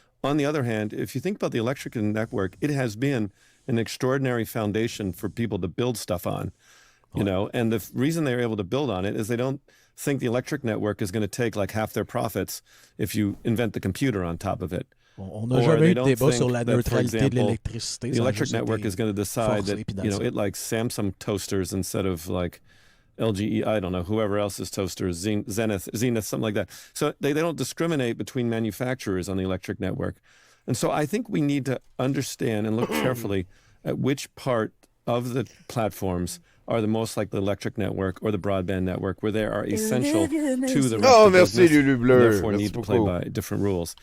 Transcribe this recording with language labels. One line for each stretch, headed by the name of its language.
English: On the other hand, if you think about the electric network, it has been an extraordinary foundation for people to build stuff on, and the reason they're able to build on it is they don't think the electric network is going to take like half their profits if you invent the computer on top of it.
French: On n'a jamais eu de débat sur la neutralité de l'électricité.
English: The electric network is going to decide that, it likes Samsung toasters instead of like LGE, I don't know, whoever else's toasters, Zenith, something like that. So they don't discriminate between manufacturers on the electric network. And so I think we need to understand and look carefully at which part of the platforms are the most like the electric network or the broadband network, where they are essential to the rest of the business, therefore need to play by different rules.